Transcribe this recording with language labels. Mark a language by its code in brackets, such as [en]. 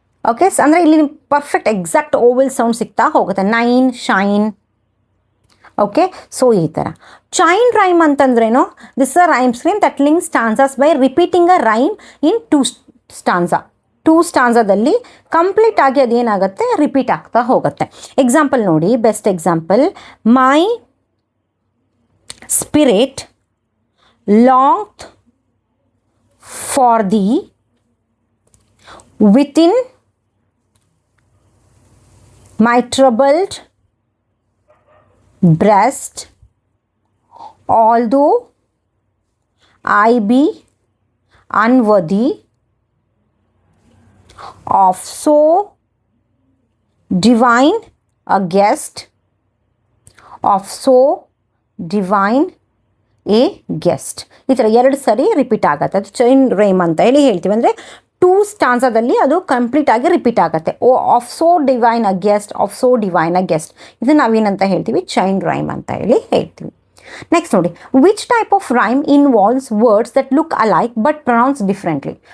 [kn] Okay, ಅಂದರೆ ಇಲ್ಲಿ perfect exact vowel sound ಸಿಗ್ತಾ ಹೋಗುತ್ತೆ. 9, ಶೈನ್. [en] okay, so [kn] ಈ ಥರ. [en] Chain rhyme ಅಂತಂದ್ರೇನು? This a rhyme scheme that link stanzas by repeating a rhyme in 2 stanza. [kn] 2 ಸ್ಟಾನ್ಸಾದಲ್ಲಿ complete ಆಗಿ ಅದೇನಾಗುತ್ತೆ? ರಿಪೀಟ್ ಆಗ್ತಾ ಹೋಗುತ್ತೆ. [en] Example ನೋಡಿ, best example, my spirit long for the within my troubled breast, although I be unworthy of so divine a guest, of so divine a guest. [kn] ಈ ಥರ 2 ಸರಿ repeat ಆಗುತ್ತೆ. ಅದು ಚೈನ್ ರೈಮ್ ಅಂತ ಹೇಳಿ ಹೇಳ್ತೀವಿ. ಅಂದರೆ 2 ಸ್ಟಾನ್ಸಾದಲ್ಲಿ ಅದು ಕಂಪ್ಲೀಟ್ ಆಗಿ ರಿಪೀಟ್ ಆಗುತ್ತೆ. [en] Of so divine a guest, of so divine a guest. [kn] ಇದು ನಾವೇನಂತ ಹೇಳ್ತೀವಿ? [en] chain rhyme [kn] ಅಂತ ಹೇಳಿ ಹೇಳ್ತೀವಿ. [en] Next ನೋಡಿ, which type of rhyme involves words that look alike but pronounce differently?